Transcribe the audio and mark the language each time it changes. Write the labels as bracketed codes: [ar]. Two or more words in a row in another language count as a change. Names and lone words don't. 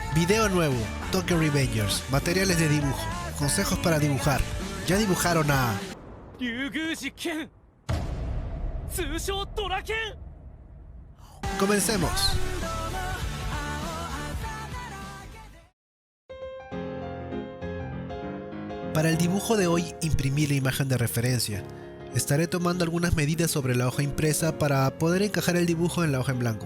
[es] Video nuevo, Tokyo Revengers, materiales de dibujo, consejos para dibujar. Ya dibujaron a... [ja] 竜宮寺剣通称ドラ剣 [es] Comencemos. Para el dibujo de hoy imprimí la imagen de referencia. Estaré tomando algunas medidas sobre la hoja impresa para poder encajar el dibujo en la hoja en blanco.